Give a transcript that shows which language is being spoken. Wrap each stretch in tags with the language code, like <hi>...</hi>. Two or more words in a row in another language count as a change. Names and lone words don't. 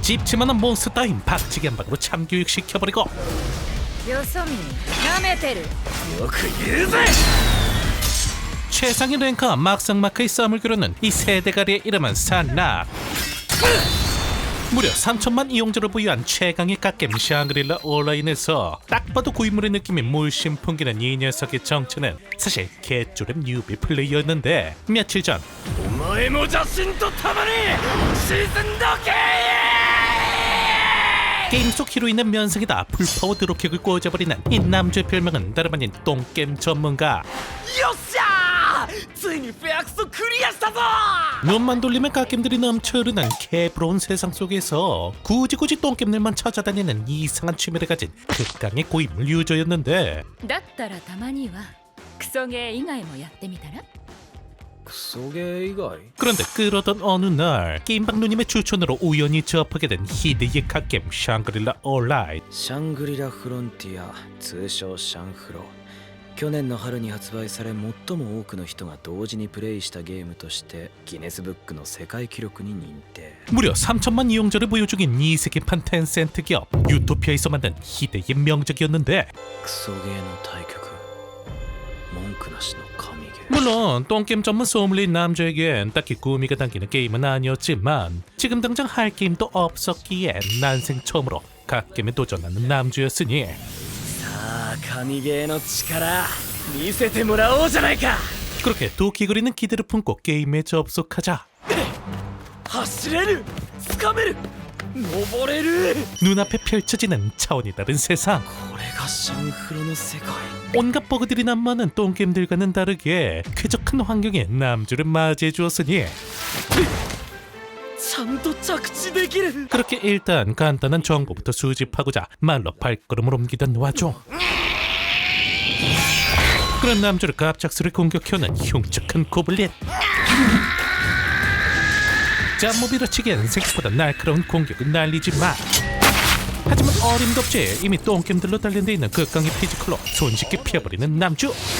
<ko>찝찝한 몬스터 따윈 박치기 한 방으로 참교육시켜버리고</ko> <ja>よそ見なめてるよく言うぜ</ja> <ko>최상의 랭커와 막상막하의 싸움을 겨루는 이 세대가리의 이름은 산락. 무려 3천만 이용자를 보유한 최강의 갓겜 샹그릴라 온라인에서 딱 봐도 고인물의 느낌이 물씬 풍기는 이 녀석의 정체는 사실 개쪼랩 뉴비 플레이였는데 며칠 전</ko> <ja>お前の邪神と共に沈んどけ</ja> <ko>게임 속 히로인은 면상에다 풀파워 드롭킥을 꽂아버리는 이 남주의 별명은 다름 아닌 똥겜 전문가.</ko> <ja>よっしゃーついにフェアクソクリアしたぞ</ja> <ko>눈만 돌리면 갓겜들이 넘쳐 흐르는 개부러운 세상 속에서 굳이 똥겜들만 찾아다니는 이상한 취미를 가진 극강의 고인물 유저였는데</ko> <ja>だったらたまにはクソゲー以外もやってみたらクソゲー以外</ja> <ko>그런데 그러던 어느 날 게임방 누님의 추천으로 우연히 접하게 된 희대의 갓겜 샹그릴라 온라인.</ko> <ja>シャングリラフロンティア通称シャンフロ去年の春に発売され最も多くの人が同時にプレイしたゲームとしてギネスブックの世界記録に認定</ja> <ko>무려 3천만 이용자를 보유 중인 이 세계판 텐센트 기업 유토피아에서 만든 희대의 명작이었는데</ko> <ja>クソゲーの対局文句なしの神ゲー</ja> <ko>물론 똥게임 전문 소믈리에 남자에겐 딱히 구미가 당기는 게임은 아니었지만 지금 당장 할 게임도 없었기에 난생 처음으로 갓게임에 도전하는 남주였으니</ko> <ja>さあ神ゲーの力見せてもらおうじゃないか</ja> <ko>그렇게 도끼거리는 기대를 품고 게임에 접속하자</ko> <ja>走れる掴める登れる</ja> <ko>눈앞에 펼쳐지는 차원이 다른 세상.</ko> <ja>これがシャンフロの世界</ja> <ko>온갖 버그들이 난무하는 똥게임들과는 다르게 쾌적한 환경에 남주를 맞이해 주었으니</ko> <ja>ちゃんと着地できる</ja> <ko>그렇게 일단 간단한 정보부터 수집하고자 말로 발걸음을 옮기던 와중 그런 남주를 갑작스레 공격해오는 흉측한 고블린. 짬모 밀어치기엔 생각보다 날카로운 공격을 날리지만 하지만 어림도 없이 이미 똥겜들로 단련돼 있는 극강의 피지컬로 손쉽게 피해버리는 남주.</ko>